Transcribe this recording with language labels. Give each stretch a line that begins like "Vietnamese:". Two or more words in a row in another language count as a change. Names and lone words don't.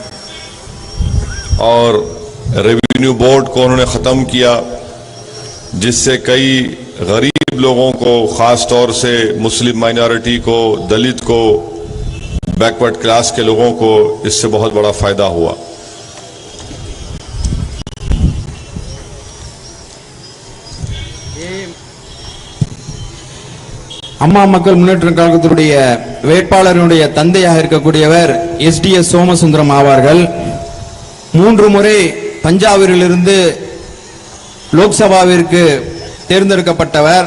Hindi: और
English: revenue board
Hindi: को उन्होंने ख़त्म किया, जिससे कई गरीब लोगों को, ख़ास तौर से
English: Muslim minority
Hindi: को, दलित को,
English: backward class
Hindi: के लोगों को इससे बहुत बड़ा फ़ायदा हुआ।
Tamil: அம்மா மக்கள் முன்னேற்ற கழகத்தினுடைய வேட்பாளருடைய தந்தையாக இருக்கக்கூடியவர் SDS சோமசுந்தரம் ஆவார்கள். 3 முறை பஞ்சாபிலிருந்து லோக்சபாவிற்கு தேர்ந்தெடுக்கப்பட்டவர்.